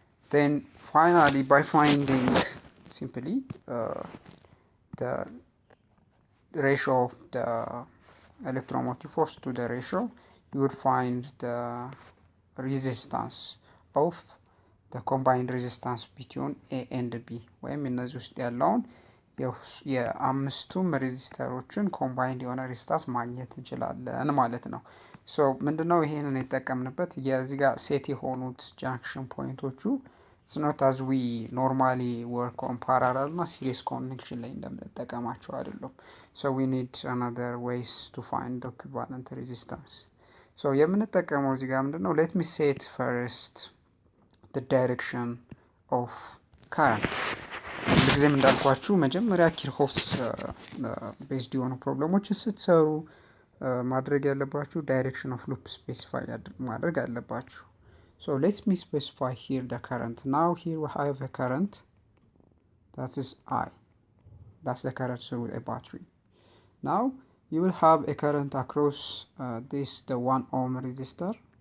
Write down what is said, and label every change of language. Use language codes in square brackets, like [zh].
[en] Then finally by finding simply the ratio of the electromotive force to the ratio, you would find the resistance of the combined resistance between A and B. [am] ወይም እነዚህ ውስጥ ያለውን የአምስቱም ሬዚስተሮችን ኮምባይንድ የሆነ ሬዚስታንስ ማግኘት እንችላለን ማለት ነው። ሶ ምንድነው ይሄንን የተጠቀምንበት የዚህ ጋር ሴት የሆኑት ጃንክሽን ፖይንቶቹ [en] it's not as we normally work on parallel [am] እና series connection ላይ እንደምንጠቀማቸው አይደለም. [en] So we need another ways to find the equivalent resistance. So [am] የምንጠቀመው እዚህ ጋር ምንድነው [en] let me set first the direction of currents. [am] ለዚህም እንዳልኳችሁ መጀመሪያ ኪርሆፍስ ቤዝድ የሆኑ ፕሮብሌሞችን ስትሰሩ ማድረግ ያለባችሁ ዳይሬክሽን ኦፍ ሉፕ ስፔሲፋይ ማድረግ አለባችሁ. [en] So let me specify here the current. Now here we have a current that is I. That's the current through a battery. Now you will have a current across this the 1 ohm resistor.